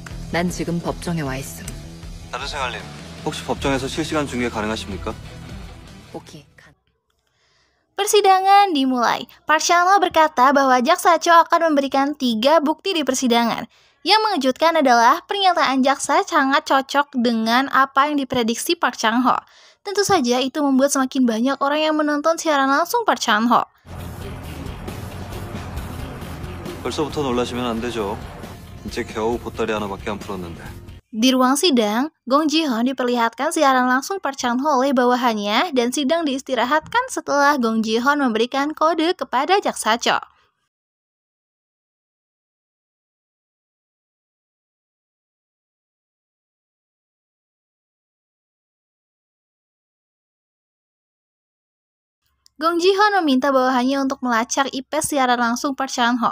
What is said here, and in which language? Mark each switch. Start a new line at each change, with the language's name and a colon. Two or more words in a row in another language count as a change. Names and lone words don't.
Korean: 난 지금 법정에 와 있음. 다른 생활님, 혹시 법정에서 실시간 중계 가능하십니까? 오케이.
Indonesian: Persidangan dimulai. Park Chan-ho berkata bahwa jaksa Cho akan memberikan 3 bukti di persidangan. Yang mengejutkan adalah pernyataan jaksa sangat cocok dengan apa yang diprediksi Park Chan-ho. Tentu saja itu membuat semakin banyak orang yang menonton siaran langsung Park Chan-ho.
Korean: 벌써부터 놀라시면 안 되죠. 이제 겨우 보따리 하나밖에 안 풀었는데.
Indonesian: Di ruang sidang, Gong Ji-hoon diperlihatkan siaran langsung Park Chan-ho oleh bawahannya dan sidang diistirahatkan setelah Gong Ji-hoon memberikan kode kepada jaksa Cho. Gong Ji-hoon meminta bawahannya untuk melacak IP siaran langsung Park Chan-ho.